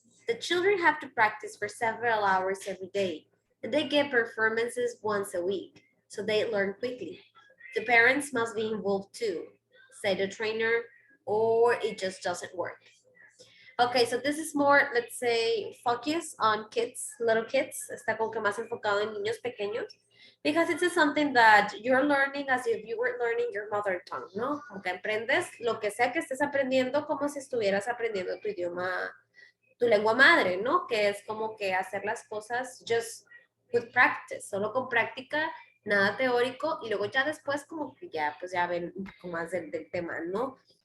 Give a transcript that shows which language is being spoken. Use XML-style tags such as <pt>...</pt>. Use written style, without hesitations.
<en>The children have to practice for several hours every day, and they get performances once a week, so they learn quickly. The parents must be involved too, say the trainer, or it just doesn't work. Okay, so this is more, let's say, focus on kids, little kids.</en> <es>Está como que más enfocado en niños pequeños.</es> <en>Because it is something that you're learning as if you were learning your mother tongue, ¿no?</en> <es>Como que aprendes lo que sea que estés aprendiendo como si estuvieras aprendiendo tu idioma, tu lengua madre, ¿no? Que es como que hacer las cosas</es> <en>just with practice,</en> <es>solo con práctica, nada teórico, y luego ya después como que ya, pues ya ven un poco más del tema, ¿no?</es>